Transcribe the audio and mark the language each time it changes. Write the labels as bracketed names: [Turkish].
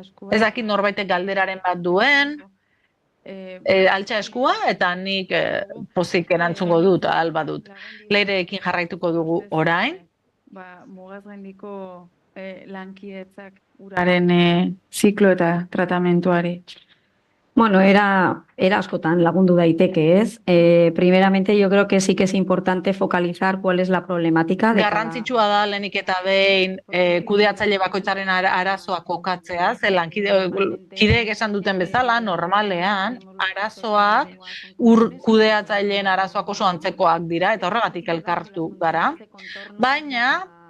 [Basque] Ez dakit norbaitek galderaren bat duen, altxa eskua eta nik pozik erantzungo dut, ahal badut. Leireekin jarraituko dugu orain. Mugaz gaindiko lankidetzak uraren ziklo eta tratamentuari. Bueno, era askotan lagundu daiteke, ez? [Spanish] Primeramente, yo creo que sí que es importante focalizar cuál es la problemática. [Basque] Garrantzitsua da lehenik eta behin kudeatzaile bakoitzaren arazoa kokatzea, ze lankideek esan duten bezala, normalean, arazoak, kudeatzaileen arazoak oso antzekoak dira, eta horregatik elkartu gara. Baina,